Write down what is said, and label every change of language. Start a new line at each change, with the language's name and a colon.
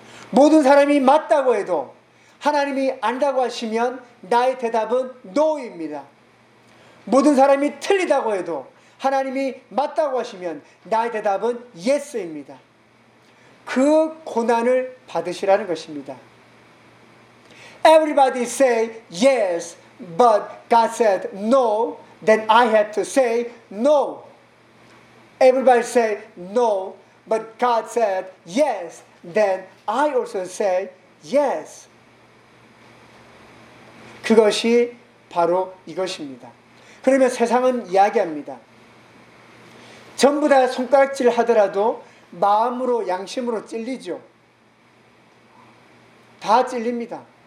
Korean: 모든 사람이 맞다고 해도 하나님이 안다고 하시면 나의 대답은 NO입니다. 모든 사람이 틀리다고 해도 하나님이 맞다고 하시면 나의 대답은 YES입니다. 그 고난을 받으시라는 것입니다.
English: Everybody say yes, but God said no, then I have to say no. Everybody say no, but God said yes, then I also say yes.
Korean: 그것이 바로 이것입니다. 그러면 세상은 이야기합니다. 전부 다 손가락질 하더라도 마음으로 양심으로 찔리죠. 다 찔립니다.